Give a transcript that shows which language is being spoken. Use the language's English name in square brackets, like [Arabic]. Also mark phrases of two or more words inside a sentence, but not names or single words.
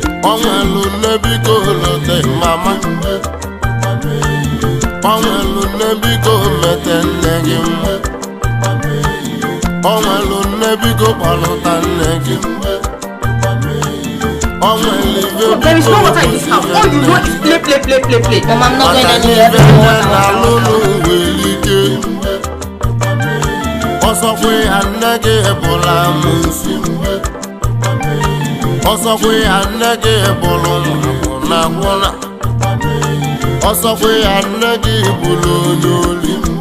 [Igbo] Ọ nwelụ nne, biko leta mama. Ọ nwelụ nne, biko mete nne gị mma. Ọ nwelụ nne, biko kpọlụta nne gị. [English] There is no water in this house. All you know is play, play, play, play, play. Mama, I'm not going Maka anywhere. [Igbo] n'ife nne na-alụ n'ụwa elike. Ọsọkwa ya nne gị bụla amụsụ. Ọsọkwa ya nne gị bụrụ nwụrụ na nwụrụ. Ọsọkwa ya nne gị bụrụ onye ori.